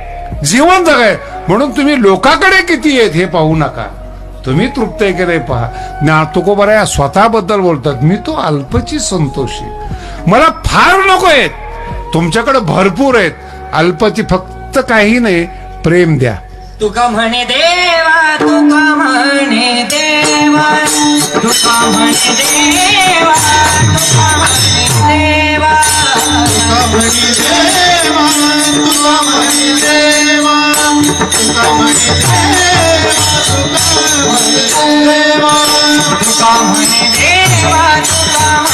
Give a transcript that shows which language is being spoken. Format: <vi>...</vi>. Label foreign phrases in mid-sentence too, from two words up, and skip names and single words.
<mr>जीवन जगाय म्हणून तुम्ही लोकांकडे किती आहेत हे पाहू नका. तुम्ही तृप्त आहे की नाही पहा. ना तुकोबा या स्वतःबद्दल बोलतात. मी तो अल्पची संतोषी. मला फार नको आहेत, तुमच्याकडे भरपूर आहेत. अल्पची फक्त काही नाही, प्रेम द्या. तुका म्हणे देवा, तुका म्हणे देवा, तुका म्हणे देवा, तुका म्हणे देवा, तुका म्हणे देवा, तुका म्हणे देवा, तुका म्हणे देवा, तुका म्हणे देवा, तुका म्हणे देवा, तुका</mr>